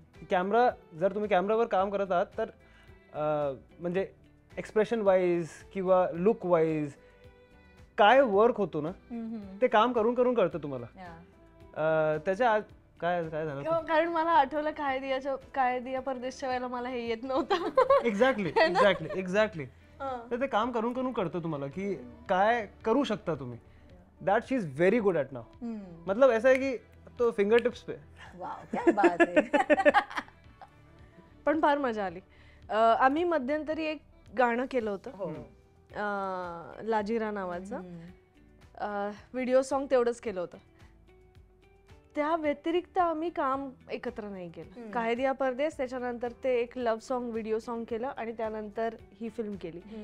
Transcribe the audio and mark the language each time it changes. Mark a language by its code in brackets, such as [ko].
[mr] Camera, जर तुम्ही कॅमेरावर काम करत आहात तर म्हणजे एक्सप्रेशन वाईज किंवा लुक वाईज काय वर्क होतो ना, ते काम करून करून कळतं तुम्हाला. त्याच्या काय काय झालं, कारण मला आठवलं काय दिया परदेशच्या वेळेला मला हे येत नव्हतं. Exactly exactly exactly. तर ते काम करून करून कळतं तुम्हाला की काय करू शकता तुम्ही. [en] That she is very good at now. [hi] मतलब ऐसा है की तो फिंगर टिप्स पे. [mr] वाव, क्या बात आहे. पण फार मजा आली. आम्ही मध्यंतरी एक गाणं केलं होतं, लाजिरा नावाचं. व्हिडिओ सॉन्ग तेवढंच केलं होतं. त्या व्यतिरिक्त आम्ही काम एकत्र नाही केलं. काहे दिया परदेस, त्याच्यानंतर ते एक लव्ह सॉन्ग व्हिडिओ सॉन्ग केलं आणि त्यानंतर ही फिल्म केली.